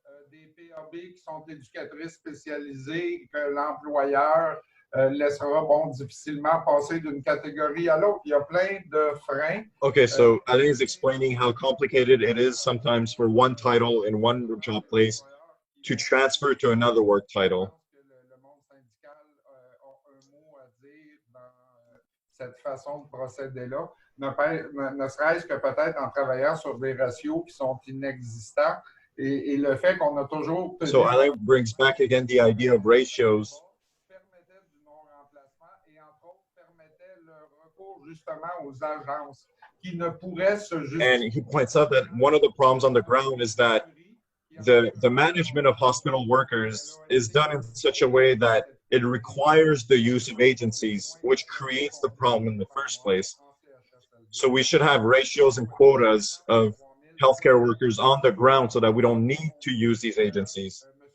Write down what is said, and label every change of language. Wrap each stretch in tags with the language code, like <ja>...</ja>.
<fr>des PAB qui sont éducatrices spécialisées que l'employeur laissera difficilement passer d'une catégorie à l'autre. Il y a plein de freins.</fr> <en>Okay, so Alain is explaining how complicated it is sometimes for one title in one job place to transfer to another work title.</en> <fr>Le monde syndical a un mot à dire dans cette façon de procéder-là, ne serait-ce que peut-être en travaillant sur des ratios qui sont inexistants. Et le fait qu'on a toujours...</fr> <en>So Alain brings back again the idea of ratios.</en> <fr>Permettait du non-remplacement et entre autres permettait le recours justement aux agences qui ne pourraient se justifier.</fr> <en>And he points out that one of the problems on the ground is that the management of hospital workers is done in such a way that it requires the use of agencies, which creates the problem in the first place. So we should have ratios and quotas of healthcare workers on the ground so that we don't need to use these agencies.</en>